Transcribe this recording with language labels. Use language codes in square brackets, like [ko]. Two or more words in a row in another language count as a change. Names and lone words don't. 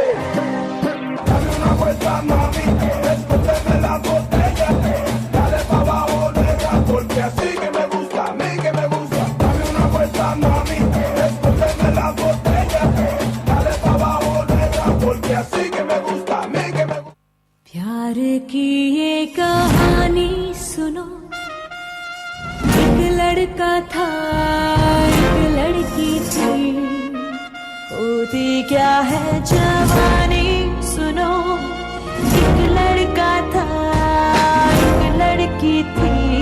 [es] Dame una vuelta, mami. Escóndeme la botella. Dale pa' abajo, negra, porque así que me gusta, a mí que me gusta. Dame una vuelta, mami. Escóndeme la botella. Dale pa' abajo, negra, porque así que me gusta, a mí que me gusta. [hi] प्यार की ये कहानी सुनो, एक लड़का था एक लड़की थी, होती क्या है जवानी सुनो, एक लड़का था एक लड़की थी,